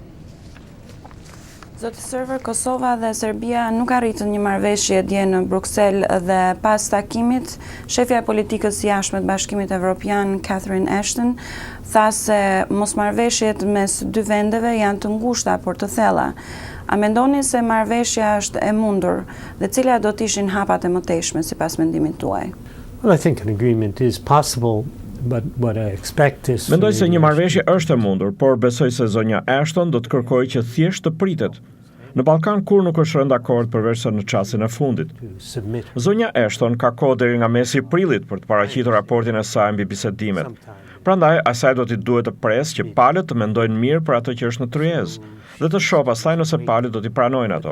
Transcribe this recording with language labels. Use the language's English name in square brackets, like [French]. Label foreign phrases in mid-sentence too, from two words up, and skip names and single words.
[Albanian] Zoti Server, Kosova dhe Serbia nuk arritën një marrëveshje dje në Bruksel dhe pas takimit, shefja e politikës jashtme të Bashkimit Evropian, Catherine Ashton, tha se mosmarrëveshjet mes dy vendeve janë të ngushta por të thella. A mendoni se marrëveshja është e mundur dhe cilat do të ishin hapat e mëtejshme sipas mendimit tuaj? [English] Well, I think an agreement is possible. But what I expect is [Albanian] Mendoj se një marrëveshje është e mundur, por besoj se zonja Ashton do të kërkojë që thjesht të pritet. Në Ballkan kur nuk është rënë dakord përveç se në çastin e fundit. Zonja Ashton ka kohë deri nga mesi i prillit për të paraqitur raportin e saj mbi bisedimet. Prandaj asaj do t'i duhet të presë që palët të mendojnë mirë për atë që është në tryezë dhe të shohë pastaj nëse palët do t'i pranojnë ato.